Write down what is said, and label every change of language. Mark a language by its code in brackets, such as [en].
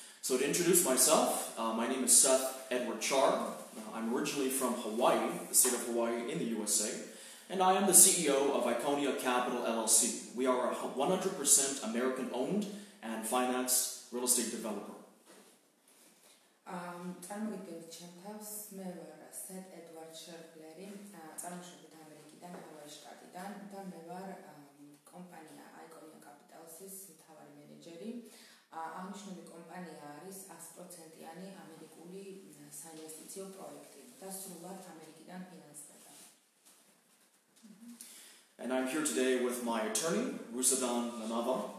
[en] So to introduce myself, my name is Edward Chari. I'm originally from Hawaii, the state of Hawaii in the USA, and I am the CEO of Aikonia Capital LLC. We are a 100% American-owned and financed real estate developer. [ka] წარმოგიდგენთ ჩემ თავს, მე ვარ ედვარდ შერბლერი, წარმოშობით ამერიკიდან, ჰავაის შტატიდან და მე ვარ კომპანია აიკონია კაპიტალისის მთავარი მენეჯერი. აღნიშნული კომპანია არის 100%-იანი ამერიკული საინვესტიციო პროექტი და სრულად ამერიკიდან ფინანსდება. [en] And I'm here today with my attorney, Rusadan Nanava.